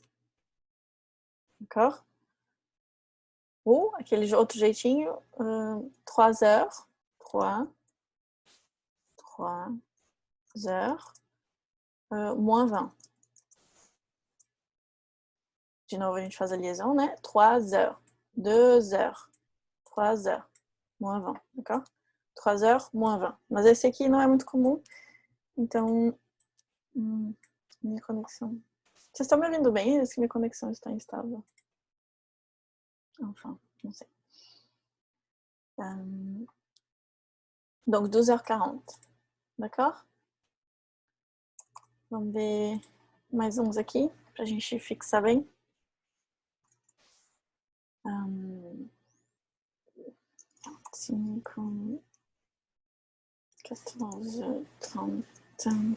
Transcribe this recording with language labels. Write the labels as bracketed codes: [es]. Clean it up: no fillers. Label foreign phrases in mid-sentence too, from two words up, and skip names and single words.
[fr] D'accord? [pt] Ou aquele outro jeitinho, 3 heures. [fr] 3 heures. Moins 20. [pt] De novo, a gente faz a liaison, né? [fr] 3 heures. 2 heures. 3 heures. Moins 20, d'accord? 3 heures, moins 20. [pt] Mas esse aqui não é muito comum. Então, minha conexão... Vocês estão me ouvindo bem? Diz que minha conexão está instável. Enfin, não sei. [fr] Donc, 12h40. D'accord? [pt] Vamos ver mais uns aqui, pra gente fixar bem. 5, 14, 30.